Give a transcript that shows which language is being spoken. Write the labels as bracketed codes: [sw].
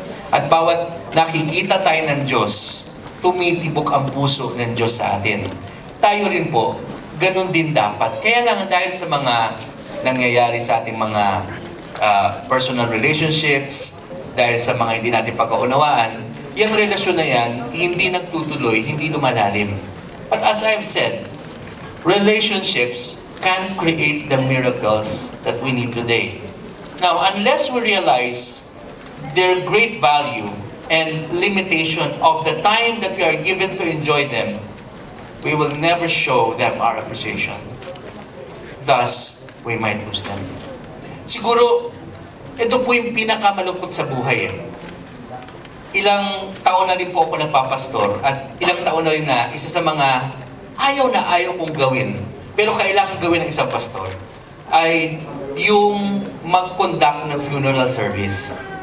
[tl] At bawat nakikita tayo ng Diyos, tumitibok ang puso ng Diyos sa atin. Tayo rin po, ganun din dapat. Kaya lang dahil sa mga nangyayari sa ating mga personal relationships, dahil sa mga hindi natin pagkaunawaan, yung relasyon na yan, hindi nagtutuloy, hindi lumalalim. [en] But as I've said, relationships can create the miracles that we need today. Now, unless we realize their great value and limitation of the time that we are given to enjoy them, we will never show them our appreciation. Thus, we might lose them. [tl] Siguro, ito po yung pinakamalungkot sa buhay Ilang taon na rin po ako nagpapastor at ilang taon na rin na isa sa mga ayaw kong gawin, pero kailangan gawin ng isang pastor, ay yung mag-conduct ng funeral service.